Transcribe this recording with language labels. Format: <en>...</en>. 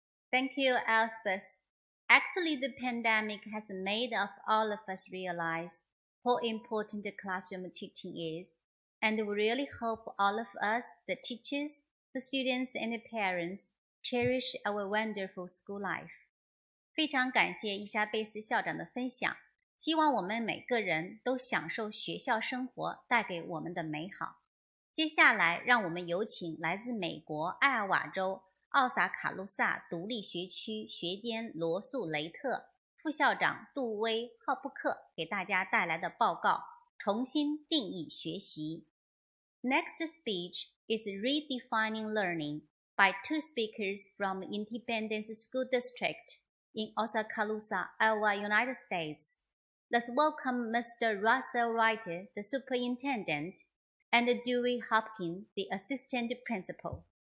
<en>Thank you, Elspeth. Actually, the pandemic has made all of us realize how important the classroom teaching is, and we really hope all of us, the teachers, the students, and the parents, cherish our wonderful school life.</en> <zh>非常感谢伊莎贝斯校长的分享，希望我们每个人都享受学校生活带给我们的美好。接下来，让我们有请来自美国艾尔瓦州奥萨卡路萨独立学区学监罗素雷特、副校长杜威·浩布克给大家带来的报告：重新定义学习。</zh> <en>Next speech is Redefining Learning by two speakers from Independence School District in Oskaloosa, Iowa, United States. Let's welcome Mr. Russell Wright, the superintendent, and Dewey Hopkins, the assistant principal.</en>